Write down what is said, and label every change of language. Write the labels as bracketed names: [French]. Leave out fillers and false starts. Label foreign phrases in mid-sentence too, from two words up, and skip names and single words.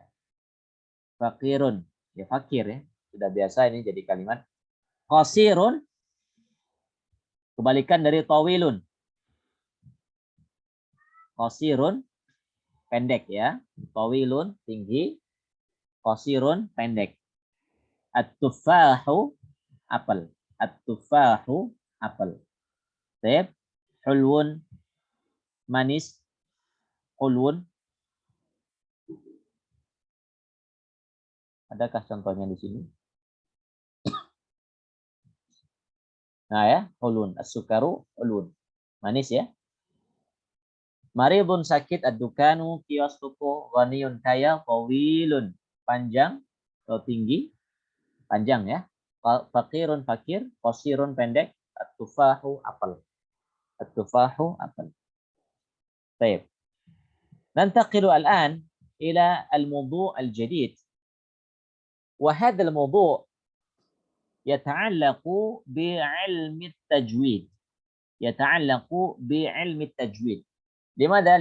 [Indonesian] Fakirun. Ya fakir ya. Sudah biasa ini jadi kalimat. [Arabic] Qasirun. [Indonesian] Kebalikan dari tawilun. Qasirun. Pendek ya. Tawilun. Tinggi. Qasirun. Pendek. At-tufahu. Apel. At-tufahu. Apel. Sip. Hulwun. Manis. Hulwun. Adakah contohnya di sini? Nah ya, hulun. [Arabic] السكر حلو. [Indonesian] Manis ya. Maridun sakit, ad-dukanu kios toko, ghaniyun kaya, tawilun panjang atau tinggi, panjang ya. Fakirun fakir, qasirun pendek, at-tufahu apel. At-tufahu apel. Baik. [Arabic] ننتقل الآن إلى الموضوع الجديد. وهذا الموضوع يتعلق بعلم التجويد. يتعلق بعلم التجويد. لماذا؟